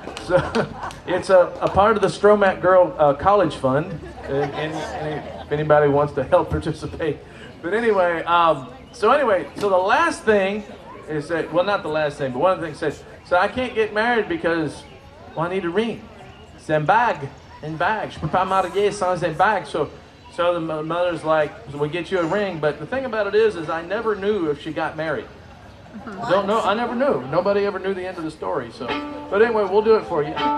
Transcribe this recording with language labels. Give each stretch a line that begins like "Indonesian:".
English: So it's a part of the Stroughmatt Girl College Fund, and if anybody wants to help participate. But anyway, so the last thing is that, well, not the last thing, but one of the things says, so I can't get married because, I need a ring.
French: C'est une bague. Je peux pas marier sans une bague.
English: So the mother's like, so we get you a ring, but the thing about it is I never knew if she got married. Don't know. I never knew. Nobody ever knew the end of the story. So, but anyway, we'll do it for you.